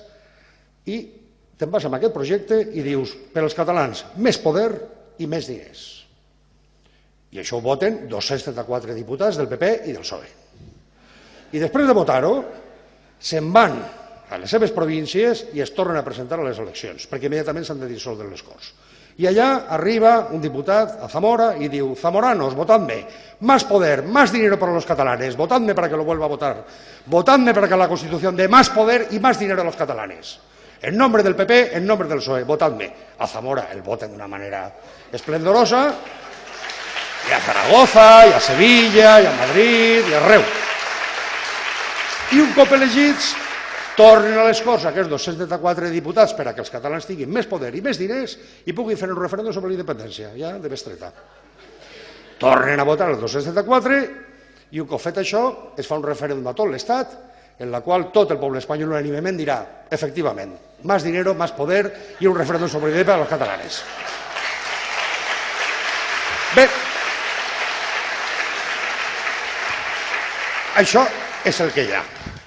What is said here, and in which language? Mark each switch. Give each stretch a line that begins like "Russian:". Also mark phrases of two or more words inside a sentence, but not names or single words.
Catalan: I te'n vas amb aquest projecte i dius, per als catalans, més poder i més diners. I això ho voten 274 diputats del PP i del PSOE. I després de votar-ho, se'n van a les seves províncies i es tornen a presentar a les eleccions, perquè immediatament s'han de dissoldre les Corts.
Spanish: Y allá arriba un diputat a Zamora y diu, zamoranos, votadme, más poder, más dinero para los catalanes, votadme para que lo vuelva a votar, votadme para que la Constitución dé más poder y más dinero a los catalanes. En nombre del PP, en nombre del PSOE, votadme. A Zamora el voten de una manera esplendorosa, y a Zaragoza, y a Sevilla, y a Madrid,
Catalan: i arreu. I un cop elegits, tornen a les Corts aquests 274 diputats per a que els catalans tinguin més poder i més diners i puguin fer un referèndum sobre la independència, ja de bestreta. Tornen a votar els 274 i un cop fet això es fa un referèndum a tot l'Estat en la qual tot el poble espanyol unànimement dirà, efectivament,
Spanish: más dinero, más poder
Catalan: i un referèndum sobre la independència als catalanes. Bé, això és el que hi ha.